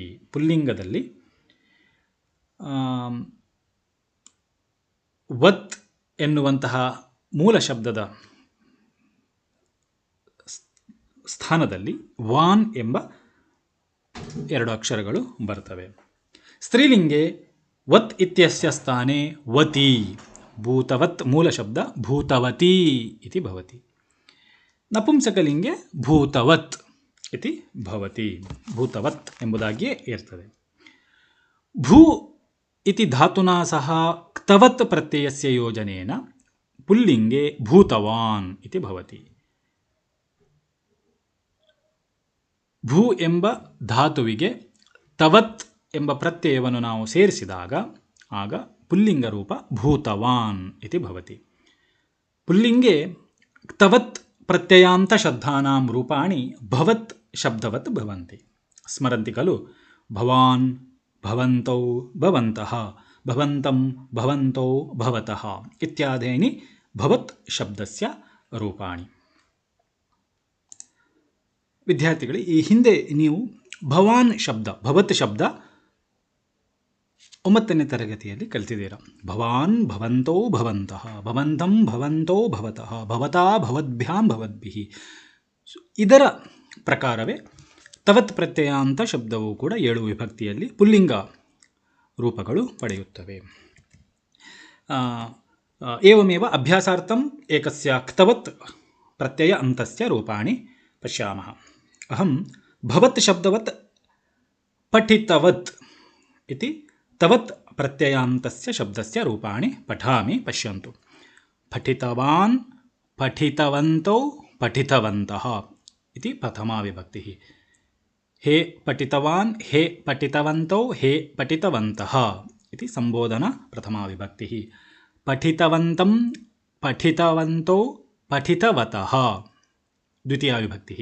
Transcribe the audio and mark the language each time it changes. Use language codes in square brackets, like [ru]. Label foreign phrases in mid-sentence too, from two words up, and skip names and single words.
[kn] ಪುಲ್ಲಿಂಗದಲ್ಲಿ ವತ್ ಎನ್ನುವಂತಹ ಮೂಲ ಶಬ್ದದ ಸ್ಥಾನದಲ್ಲಿ ವಾನ್ ಎಂಬ 2 ಅಕ್ಷರಗಳು ಬರ್ತವೆ. [sa] ಸ್ತ್ರೀಲಿಂಗೆ ವತ್ ಇತ್ಯಸ್ಯ ಸ್ಥಾನೆ ವತಿ, ಭೂತವತ್ ಮೂಲ ಶಬ್ದ ಭೂತವತಿ ಇತಿ ಭವತಿ. ನಪುಂಸಕಲಿಂಗೆ ಭೂತವತ್ ಇತಿ ಭವತಿ, [kn] ಭೂತವತ್ ಎಂಬುದಾಗಿಯೇ ಇರ್ತದೆ. [sa] ಭೂ इति धातुना सह क्तवत् प्रत्ययस्य योजनेन पुल्लिङ्गे भूतवान् इति भवति. [kn] ಭೂ ಎಂಬ ಧಾತುವಿಗೆ ತವತ್ ಎಂಬ ಪ್ರತ್ಯಯವನ್ನು ನಾವು ಸೇರಿಸಿದಾಗ ಆಗ ಪುಲ್ಲಿಂಗ ರೂಪ ಭೂತವಾನ್ [sa] ಇತಿ ಭವತಿ. ಪುಲ್ಲಿಂಗೆ ತವತ್ ಪ್ರತ್ಯಯಾಂತ ಶಬ್ದಾನಾಂ ರೂಪಾಣಿ ಭವತ್ ಶಬ್ದವತ್ ಭವಂತಿ. ಸ್ಮರಂತಿ ಖಲು ಭವಾನ್, ಭವಂತೌ, ಭವಂತಃ, ಭವಂತಂ, ಭವಂತೌ, ಭವತಃ ಇತ್ಯಾದೀನಿ ಭವತ್ ಶಬ್ದಸ್ಯ ರೂಪಾಣಿ. [kn] ವಿದ್ಯಾರ್ಥಿಗಳೇ, ಈ ಹಿಂದೆ ನೀವು ಭವಾನ್ ಶಬ್ದ, ಭವತ್ ಶಬ್ದ 9ನೇ ತರಗತಿಯಲ್ಲಿ ಕಲಿತಿದ್ದೀರಾ. [sa] ಭವಾನ್, ಭವಂತೋ, ಭವಂತಃ, ಭವಂತಂ, ಭವಂತೋ, ಭವತಃ, ಭವತಾ, ಭವದ್ಭ್ಯಾಂ, ಭವದ್ಭಿಃ. [kn] ಇದರ ಪ್ರಕಾರವೇ ತವತ್ ಪ್ರತ್ಯಯಾಂತ ಶಬ್ದವು ಕೂಡ 7 ವಿಭಕ್ತಿಯಲ್ಲಿ ಪುಲ್ಲಿಂಗ ರೂಪಗಳು ಪಡೆಯುತ್ತವೆ. [sa] ಏವಮೇವ ಅಭ್ಯಾಸಾರ್ಥಂ ಏಕಸ್ಯ ಕ್ತವತ್ ಪ್ರತ್ಯಯ ಅಂತಸ್ಯ ರೂಪಾಣಿ ಪಶ್ಯಾಮಃ. ಅಹಂ ಭವತ್ ಶಬ್ದವತ್ ಪಠಿತವತ್ ಇತಿ ತವತ್ ಪ್ರತ್ಯಯಾಂತಸ್ಯ ಶಬ್ದಸ್ಯ ರೂಪಾಣಿ ಪಠಾಮಿ ಪಶ್ಯಂತು. ಪಠಿತವಾನ್, ಪಠಿತವಂತೌ, ಪಠಿತವಂತಃ ಇತಿ ಪ್ರಥಮಾ ವಿಭಕ್ತಿ. ಹೇ ಪಠಿತವಾನ್, ಹೇ ಪಠಿತವಂತೌ, ಹೇ ಪಠಿತವಂತಃ ಇತಿ ಸಂಬೋಧನಾ ಪ್ರಥಮಾ ವಿಭಕ್ತಿ. ಪಠಿತವಂತಂ, ಪಠಿತವಂತೌ, ಪಠಿತವತಃ ದ್ವಿತೀಯಾ ವಿಭಕ್ತಿ.